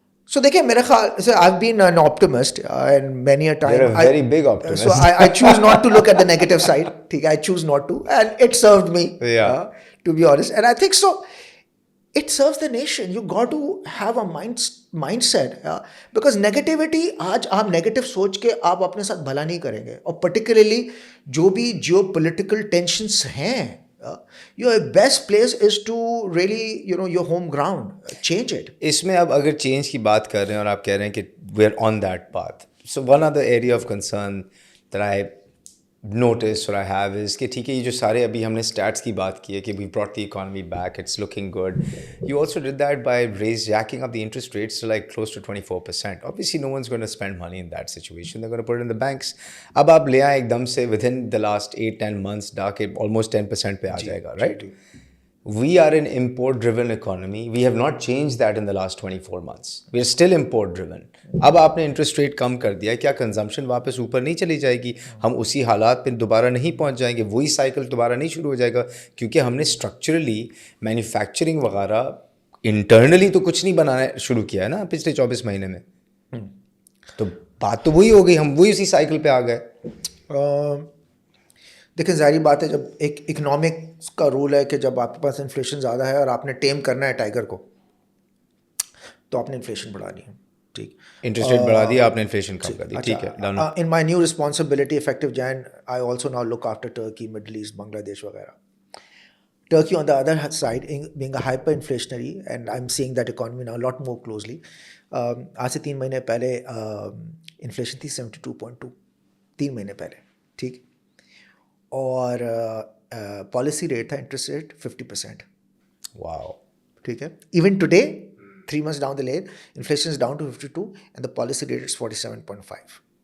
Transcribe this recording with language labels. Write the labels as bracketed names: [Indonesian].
[English] So [Urdu] دیکھیں میرے خیال سے [English] I've been an optimist and many a time. You're a very big optimist. So I choose not to look at the negative side. [Urdu] ٹھیک ہے, [English] I choose not to, and it served me. Yeah. To be honest, and I think so. It serves the nation. You got to have a mindset. Because negativity, [Urdu] آج آپ negative سوچ کے آپ اپنے ساتھ بھلا نہیں کریں گے. [English] اور پرٹیکولرلی جو بھی جیو پولیٹیکل ٹینشنس ہیں, your best place is to really, your home ground. Change it. [Urdu] اس میں اب اگر چینج کی بات کر رہے ہیں اور آپ کہہ رہے ہیں کہ [English] we are on that path. So one other area of concern that I notice or I have is [Urdu] کہ ٹھیک ہے, یہ جو سارے ابھی ہم نے [English] stats [Urdu] کی بات کی ہے کہ [English] we brought the economy back, it's looking good. You also did that by jacking up the interest rates to like close to 24%. Obviously no one's going to spend money in that situation. They're going to put it in the banks. [Urdu] اب آپ لے آئیں ایک دم سے [English] within the last 8-10 months [Urdu] ڈا کے almost 10% پہ آ جائے گا, right? [English] We are an import-driven economy. We have not changed that in the last 24 months. We are still import-driven. [Urdu] اب آپ نے انٹرسٹ ریٹ کم کر دیا, کیا کنزمپشن واپس اوپر نہیں چلی جائے گی؟ ہم اسی حالات پہ دوبارہ نہیں پہنچ جائیں گے, وہی سائیکل دوبارہ نہیں شروع ہو جائے گا, کیونکہ ہم نے اسٹرکچرلی مینوفیکچرنگ وغیرہ انٹرنلی تو کچھ نہیں بنانا شروع کیا ہے نا پچھلے 24 مہینے میں. تو بات تو وہی ہو گئی, ہم وہی اسی سائیکل پہ آ گئے. دیکھیں ظاہری بات ہے جب ایک اکنامکس کا رول ہے کہ جب آپ کے پاس انفلیشن زیادہ ہے اور آپ نے ٹیم کرنا ہے ٹائیگر کو تو آپ نے انفلیشن بڑھانی ہے. ٹھیک, انٹرسٹ ریٹ بڑھا دیا آپ نے, انفلیشن کم کر دی, ٹھیک ہے done. [English] In my new responsibility effective Jan I also now look after Turkey, Middle East, Bangladesh وغیرہ. Turkey on the other side being a hyperinflationary, and I'm seeing that economy now a lot more closely. [Urdu] آج سے 3 مہینے پہلے inflation تھی 72.2, 3 مہینے پہلے, ٹھیک, اور پالیسی ریٹ تھا انٹرسٹ ریٹ 50%. [English] wow, [Urdu] ٹھیک ہے, [English] Even today 3 months down the lane inflation is down to 52 and the policy rate is 47.5.